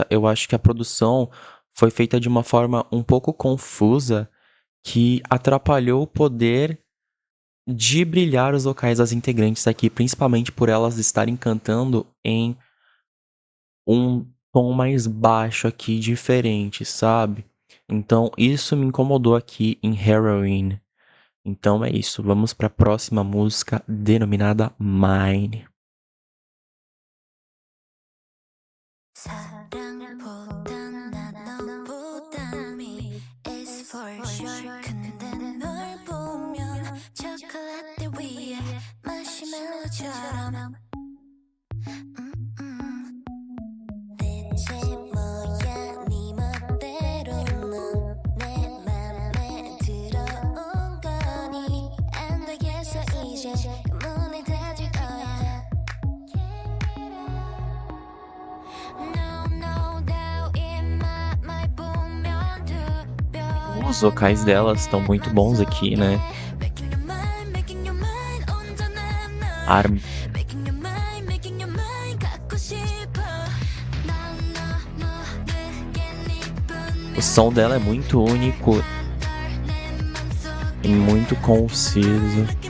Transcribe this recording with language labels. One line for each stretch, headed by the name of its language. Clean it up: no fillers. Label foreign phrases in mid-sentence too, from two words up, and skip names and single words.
Portuguese: Eu acho que a produção foi feita de uma forma um pouco confusa que atrapalhou o poder de brilhar os vocais das integrantes aqui, principalmente por elas estarem cantando em um tom mais baixo aqui, diferente, sabe? Então, isso me incomodou aqui em Heroin. Então é isso, vamos para a próxima música denominada Mine.
Korean: 사랑보단 난 너보단
English: me is for sure.
Korean: 근데 널 보면 초콜릿 위에 마시멜로처럼 대체 뭐야 네 멋대로 넌 내 맘에 들어온 거니 안 되겠어 이제 문을 닫을 거야.
Portuguese: Os vocais delas estão muito bons aqui, né? O som dela é muito único e muito conciso.